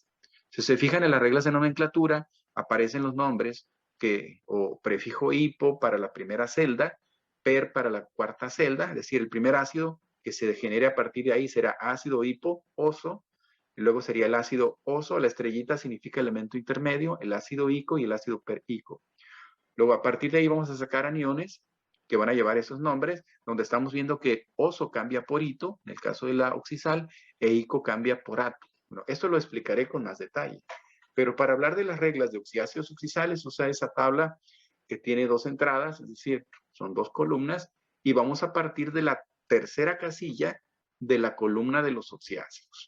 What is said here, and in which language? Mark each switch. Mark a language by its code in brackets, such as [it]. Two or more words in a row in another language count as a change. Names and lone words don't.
[es] Si se fijan en las reglas de nomenclatura, aparecen los nombres o prefijo hipo para la primera celda, per para la cuarta celda, es decir, el primer ácido que se degenere a partir de ahí será ácido hipo, oso, y luego sería el ácido oso, la estrellita significa elemento intermedio, el ácido ico y el ácido perico. Luego, a partir de ahí vamos a sacar aniones que van a llevar esos nombres, donde estamos viendo que oso cambia por ito, en el caso de la oxisal, e ico cambia por ato. Bueno, esto lo explicaré con más detalle. Pero para hablar de las reglas de oxiácidos oxisales, usa esa tabla que tiene 2 entradas, es decir, son 2 columnas, y vamos a partir de la tercera casilla de la columna de los oxiácidos.